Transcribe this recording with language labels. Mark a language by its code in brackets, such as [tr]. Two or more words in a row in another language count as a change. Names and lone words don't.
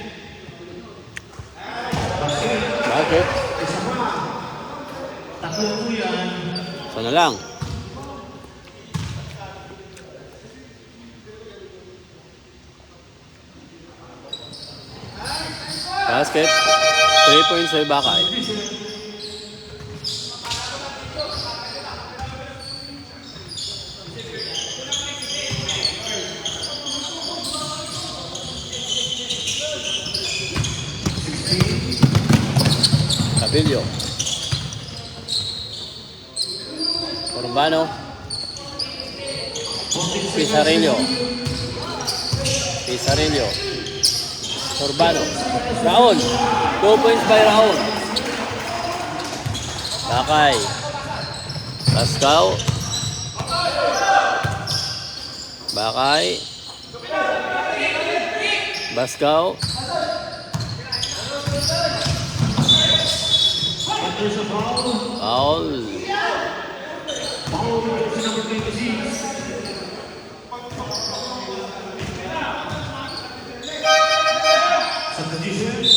[tl] Basket. Tatlo po yan. Sana lang. Basket. 3 points ay Bakay. Cabillo. Urbano. Pizarillo. Pizarillo. [en] Urbano. Raon. 2 points by Raon. Bakay. Pascal. Bakay. Pascal. Foul. Foul number 26. Substitution.